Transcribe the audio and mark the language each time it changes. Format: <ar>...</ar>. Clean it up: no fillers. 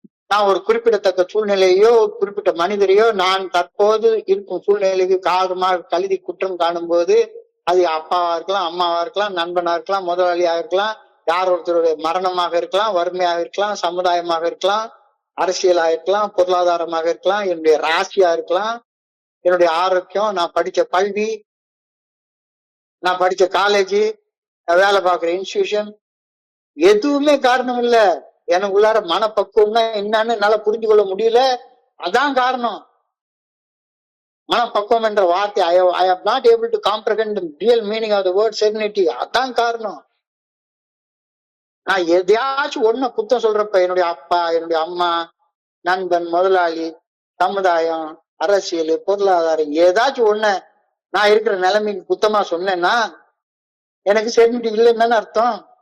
<ta>நான் ஒரு குறிப்பிடத்தக்க சூழ்நிலையோ ஒரு குறிப்பிட்ட மனிதரையோ நான் தற்போது இருக்கும் சூழ்நிலைக்கு காரணமாக கழுதி குற்றம் காணும் போது, அது அப்பாவா இருக்கலாம், அம்மாவா இருக்கலாம், நண்பனா இருக்கலாம், முதலாளியா இருக்கலாம், யார் ஒருத்தருடைய மரணமாக இருக்கலாம், வறுமையாக இருக்கலாம், சமுதாயமாக இருக்கலாம், அரசியலா இருக்கலாம், பொருளாதாரமாக இருக்கலாம், என்னுடைய ராசியா இருக்கலாம், என்னுடைய ஆரோக்கியம், நான் படிச்ச கல்வி, நான் படிச்ச காலேஜ், நான் வேலை பார்க்குற இன்ஸ்டிடியூஷன், எதுவுமே காரணம் இல்ல. எனக்கு உள்ளார மனப்பக்குவம்னா என்னன்னு என்னால புரிஞ்சு கொள்ள முடியல. அதான் காரணம். மனப்பக்குவம் என்ற வார்த்தை</ta> <en>I am not able to comprehend the real meaning of the word serenity.</en> <ta>அதான் காரணம். நான் எதையாச்சும் ஒண்ணு குத்தம் சொல்றப்ப, என்னுடைய அப்பா, என்னுடைய அம்மா, நண்பன், முதலாளி, சமுதாயம், அரசியல், பொருளாதாரம், ஏதாச்சும் ஒண்ணு நான் இருக்கிற நிலைமைக்கு குத்தமா சொன்னேன்னா எனக்கு செரினிட்டி இல்லைன்னு அர்த்தம்.</ta>